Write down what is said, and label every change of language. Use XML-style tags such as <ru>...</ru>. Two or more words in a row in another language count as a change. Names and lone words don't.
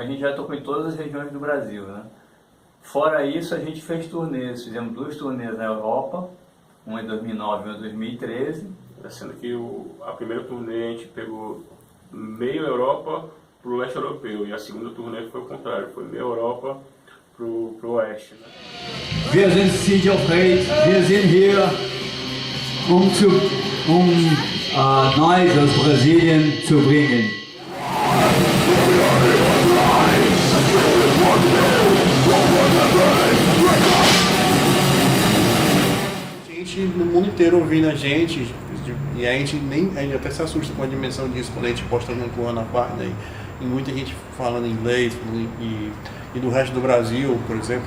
<pt>A gente já tocou em todas as regiões do Brasil, né? Fora isso, a gente fez turnês, fizemos 2 turnês na Europa, uma em 2009 e uma em 2013. Sendo que a primeira turnê a gente pegou meio Europa pro leste europeu, e a segunda turnê foi o contrário, foi meio Europa pro oeste. Né?</pt> <de>Wir sind Siege of Hate, wir sind hier, Neues aus Brasilien zu bringen.</de> <pt>Gente no mundo inteiro ouvindo a gente, e a gente até se assusta com a dimensão disso quando a gente posta no Corona Página, e muita gente falando inglês e do resto do Brasil, por exemplo.</pt>